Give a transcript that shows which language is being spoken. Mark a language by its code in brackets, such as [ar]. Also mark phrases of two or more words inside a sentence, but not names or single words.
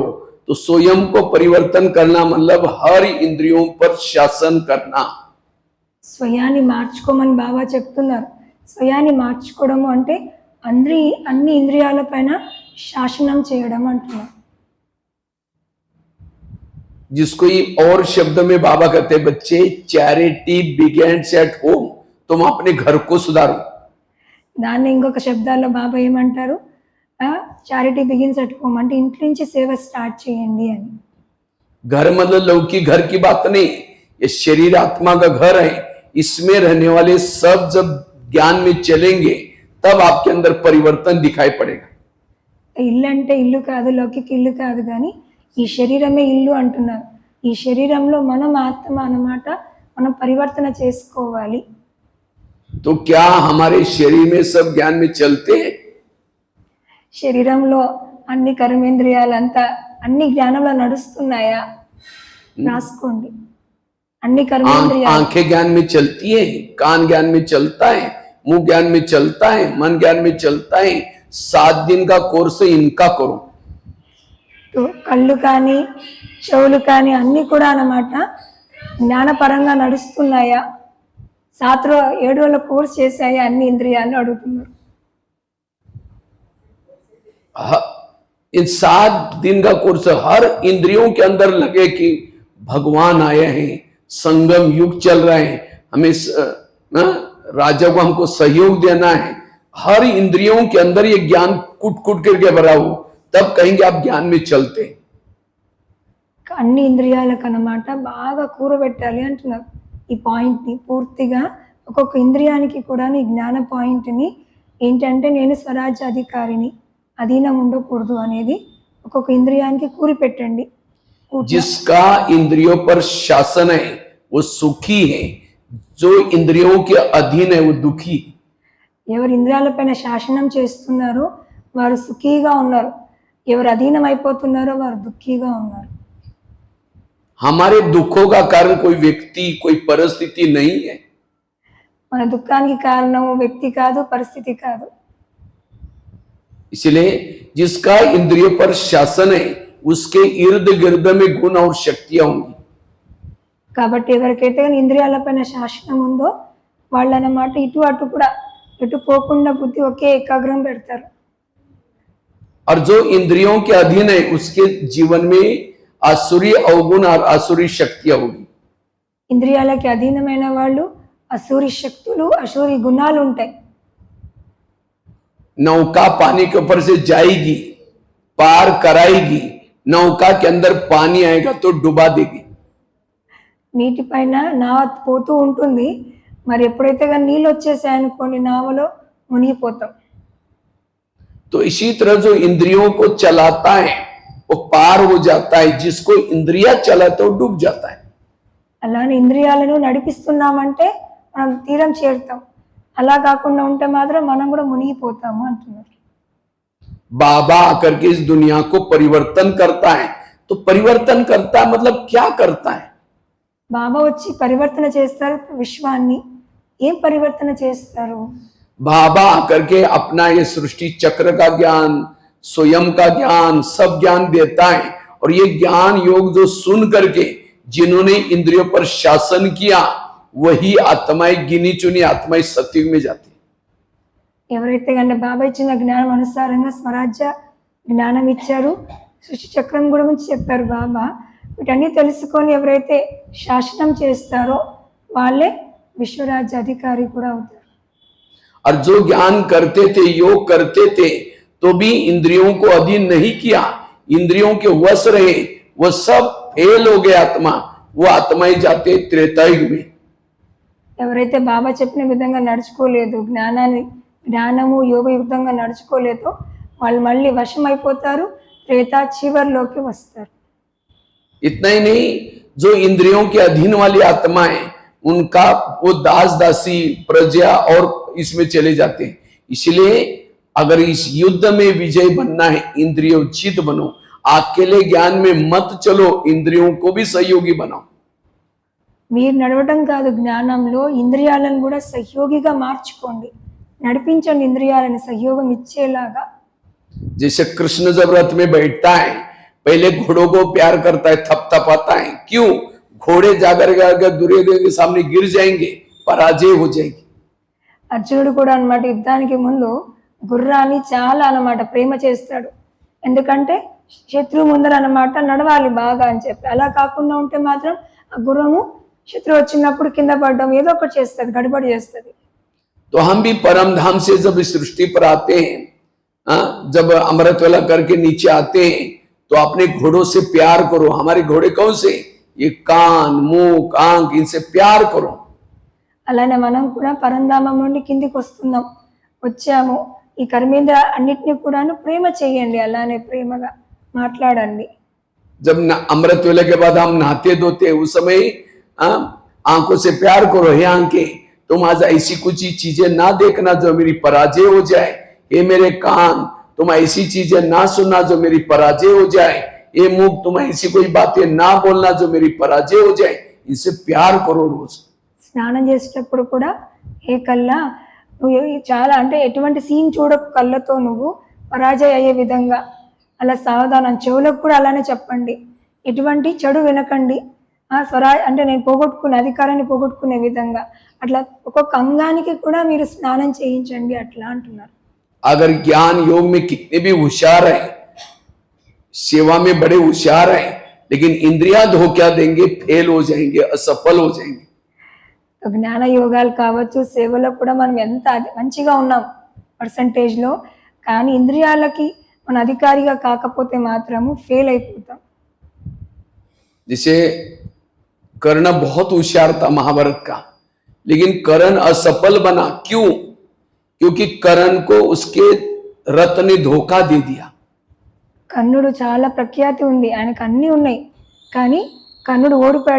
[hi] तो स्वयं को परिवर्तन करना मतलब हर इंद्रियों पर शासन करना। [te] స్వయాన్ని మార్చుకోమని బాబా చెప్తున్నారు। స్వయాన్ని మార్చుకోవడము అంటే అన్ని ఇంద్రియాలపైన శాసనం చేయడం అంటున్నారు। [hi] जिसको ही और शब्द में बाबा कहते, बच्चे [en] charity begins at home. [hi] तुम अपने घर को सुधारो। [te] దాన్ని ఇంకొక శబ్దాల్లో బాబా ఏమంటారు, [en] charity begins at home, [te] అంటే ఇంటి నుంచి సేవ స్టార్ట్ చేయండి అని। [hi] घर मतलब लौकिक घर की बात नहीं, ये शरीर आत्मा का घर है। इसमें रहने वाले सब जब ज्ञान में चलेंगे, तब आपके अंदर परिवर्तन दिखाई पड़ेगा। [te] ఇల్లు అంటే ఇల్లు కాదు, లౌకిక ఇల్లు కాదు, కానీ ఈ శరీరమే ఇల్లు అంటున్నారు। ఈ శరీరంలో మనం ఆత్మ అన్నమాట, మనం పరివర్తన చేసుకోవాలి। [hi] तो क्या हमारे शरीर में सब ज्ञान में चलते हैं? [te] శరీరంలో అన్ని కర్మేంద్రియాలంతా అన్ని జ్ఞానంలో నడుస్తున్నాయా, రాసుకోండి। అన్ని కర్మేంద్రియాలు, [hi] आंखें ज्ञान में चलती है, कान ज्ञान में चलता है, मुंह ज्ञान में चलता है, मन ज्ञान में चलता है। 7 दिन का कोर्स इनका करो। [te] तो కళ్ళు కానీ చెవులు కానీ అన్నీ కూడా అన్నమాట జ్ఞానపరంగా నడుస్తున్నాయా, 7 రోజుల కోర్స్ చేశాయా అన్ని ఇంద్రియాలు అడుగుతున్నారు। [hi] इन 7 दिन का कोर्स हर इंद्रियों के अंदर लगे कि भगवान आए हैं, संगम युग चल रहा है, हमें राजा को हमको सहयोग देना है। हर इंद्रियों के अंदर ये ज्ञान कूट कूट करके भरा हो, तब कहेंगे आप ज्ञान में चलते। [te] అన్ని ఇంద్రియాలకు అన్నమాట బాగా కూరబెట్టాలి అంటున్నారు ఈ పాయింట్ని పూర్తిగా. ఒక్కొక్క ఇంద్రియానికి కూడా ఈ జ్ఞాన పాయింట్ని ఏంటంటే నేను స్వరాజ్య అధికారిని, అధీనం ఉండకూడదు అనేది ఒక్కొక్క ఇంద్రియానికి కూరి పెట్టండి. [hi] जिसका इंद्रियों पर शासन है वो सुखी है, जो इंद्रियों के अधीन है वो दुखी। [te] ఎవరు ఇంద్రియాలపైన శాసనం చేస్తున్నారో వారు సుఖీగా ఉన్నారు, ఎవరు అధీనం అయిపోతున్నారో వారు దుఃఖీగా ఉన్నారు. [hi] हमारे दुखों का कारण कोई व्यक्ति कोई परिस्थिति नहीं है, [te] మన దుఃఖానికి కారణం వ్యక్తి కాదు, పరిస్థితి కాదు. [hi] इसलिए जिसका इंद्रियों पर शासन है उसके इर्द गिर्द में गुण और शक्तियां होंगी। [te] కాబట్టి ఎవరికైతే కానీ ఇంద్రియాలపైన శాసనం ఉందో వాళ్ళు అన్నమాట ఇటు అటు కూడా ఎటు పోకుండా బుద్ధి ఒకే ఏకాగ్రం పెడతారు. [hi] और जो इंद्रियों के अधीन है उसके जीवन में आसुरी अवगुण और आसुरी शक्तियां होगी। [te] ఇంద్రియాలకి అధీనమైన వాళ్ళు అసూరి శక్తులు, అసూరి గుణాలు ఉంటాయి. [hi] नौका पानी के ऊपर से जाएगी, पार कराएगी, नौका के अंदर पानी आएगा तो डुबा देगी। [te] నీటిపైన నావ పోతూ ఉంటుంది, మరి ఎప్పుడైతే కానీ నీళ్ళు వచ్చేసాయనుకోండి నావలో మునిగిపోతాం. [hi] तो इसी तरह जो इंद्रियों को चलाता है वो पार हो जाता है, जिसको इंद्रिया चलाता है वो डूब जाता है। [te] అలానే ఇంద్రియాలను నడిపిస్తున్నామంటే మనం తీరం చేరుతాం, అలా కాకుండా ఉంటే మాత్రం మనం కూడా మునిగిపోతాము అంటున్నారు. [hi] बाबा आकर के इस दुनिया को परिवर्तन करता है, तो परिवर्तन करता है मतलब क्या करता है? [te] బాబా వచ్చి పరివర్తన చేస్తారు విశ్వాన్ని. ఏం పరివర్తన చేస్తారు? [hi] बाबा आकर के अपना ये सृष्टि चक्र का ज्ञान, स्वयं का ज्ञान, सब ज्ञान देता है। और ये ज्ञान योग जो सुन करके जिन्होंने इंद्रियों पर शासन किया वही आत्माएं, गिनी चुनी आत्माएं सत्युग में जाती। [te] ఎవరైతే కన్నా బాబా ఇచ్చిన జ్ఞానం అనుసారంగా స్వరాజ్య జ్ఞానం ఇచ్చారు, సృష్టి చక్రం గురించి చెప్పారు బాబా. వీటన్నీ తెలుసుకొని ఎవరైతే శాసనం చేస్తారో వాళ్ళే విశ్వరాజ్య అధికారి కూడా అవుతారు. [hi] और जो ज्ञान करते थे, योग करते थे, तो भी इंद्रियों को अधीन नहीं किया, इंद्रियों के वश रहे, वो सब फेल हो गए आत्मा, वो आत्माएं जाते त्रेतायुग में। [te] ఎవరైతే బాబా చెప్పిన విధంగా నడుచుకోలేదు, జ్ఞానము యోగయుక్తంగా నడుచుకోలేదో వాళ్ళు మళ్ళీ వశం అయిపోతారు, త్రేతా చివర్లోకి వస్తారు. [hi] इतना ही नहीं, जो इंद्रियों के अधीन वाली आत्माएं उनका वो दास दासी प्रजा और इसमें चले जाते हैं। इसलिए अगर इस युद्ध में विजय बनना है, इंद्रियोचित बनो, अकेले ज्ञान में मत चलो, इंद्रियों को भी सहयोगी बनाओ। [te] మీరు నడవడం కాదు, జ్ఞానంలో ఇంద్రియాలను కూడా సహయోగిగా మార్చుకోండి, నడిపించండి ఇంద్రియాలను సహయోగం ఇచ్చేలాగా. [hi] जैसे कृष्ण जब रथ में बैठता है पहले घोड़ों को प्यार करता है, थपथपाता है। क्यों? घोड़े जाकर दुर्योधन के सामने गिर जाएंगे, पराजय हो जाएगी। [te] అర్జునుడు కూడా అన్నమాట యుద్ధానికి ముందు గుర్రాన్ని చాలా అన్నమాట ప్రేమ చేస్తాడు, ఎందుకంటే శత్రువు ముందర అన్నమాట నడవాలి బాగా అని చెప్పి. అలా కాకుండా ఉంటే మాత్రం ఆ గుర్రము శత్రువు వచ్చినప్పుడు కింద పడడం ఏదో ఒకటి చేస్తుంది, గడబడి చేస్తుంది. [hi] तो हम भी परम धाम से जब इस सृष्टि पर आते हैं, जब अमृत वेला करके नीचे आते हैं, तो अपने घोड़ों से प्यार करो। हमारे घोड़े कौन से? ये कान, मुंह, आंख, इनसे प्यार करो। [te] అలానే మనం కూడా పరంధామం నుండి కిందికి వచ్చాము, ఈ కర్మేంద్ర అన్నిటిని కూడాను ప్రేమ చేయండి, అలానే ప్రేమగా మాట్లాడండి. [hi] जब अमृत वेला के बाद हम नहाते धोते उस समय आंखों से प्यार करो। हे आंखें, तुम आज ऐसी कुछ चीजें ना देखना जो मेरी पराजय हो जाए। ये मेरे कान, तुम ऐसी चीजें ना सुनना जो मेरी पराजय हो जाए। ये मुंह, तुम ऐसी कोई बातें ना बोलना जो मेरी पराजय हो जाए। इनसे प्यार करो रोज। [te] స్నానం చేసేటప్పుడు కూడా ఏ కళ్ళ నువ్వు చాలా అంటే ఎటువంటి సీన్ చూడకు, కళ్ళతో నువ్వు పరాజయ అయ్యే విధంగా అలా సావధానం. చెవులకు కూడా అలానే చెప్పండి, ఎటువంటి చెడు వినకండి. అంటే నేను పోగొట్టుకునే అధికారాన్ని పోగొట్టుకునే విధంగా అట్లా ఒక్కొక్క అంగానికి కూడా మీరు స్నానం చేయించండి అట్లా అంటున్నారు. [hi] अगर ज्ञान योग में कितने भी होशियार है, सेवा में बड़े होशियार है, लेकिन इंद्रियां धोखा देंगे, फेल हो जाएंगे, असफल हो जाएंगे। [te] జ్ఞాన యోగాలు కావచ్చు, సేవలో కూడా మనం ఎంత మంచిగా ఉన్నాం, పర్సంటేజ్లో. కానీ ఇంద్రియాలకి మన అధికారిగా కాకపోతే మాత్రము ఫెయిల్ అయిపోతాం. [hi] जिसे कर्ण बहुत होशियार था महाभारत का, लेकिन कर्ण असफल बना। क्यों? क्योंकि कर्ण को उसके रथ ने धोखा दे दिया। [te] కర్ణుడు చాలా ప్రఖ్యాతి ఉంది, ఆయనకు అన్నీ ఉన్నాయి, కానీ కర్ణుడు ఓడిపోయాడు.